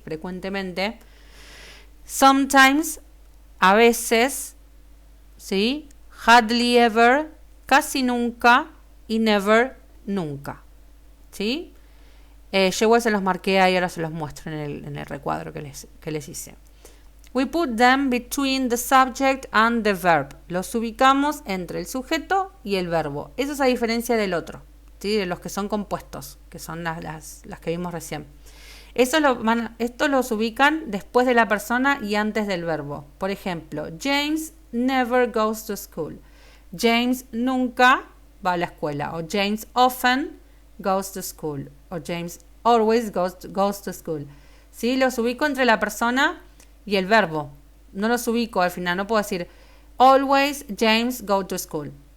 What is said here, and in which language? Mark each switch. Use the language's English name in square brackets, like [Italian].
[Spanish] Frecuentemente, sometimes, a veces, ¿sí? [English] Hardly ever, [Spanish] casi nunca, y never, nunca, ¿sí? Yo igual se los marqué ahí, ahora se los muestro en el recuadro que les hice. [English] We put them between the subject and the verb. [Spanish] Los ubicamos entre el sujeto y el verbo. Eso es a diferencia del otro, ¿sí? De los que son compuestos, que son las que vimos recién. Estos los ubican después de la persona y antes del verbo. [English] Por ejemplo, James never goes to school. [Spanish] James nunca va a la escuela. [English] O James often goes to school. O James always goes to school. [Spanish] ¿Sí? Los ubico entre la persona y el verbo. No los ubico al final. No puedo decir [English] always James goes to school.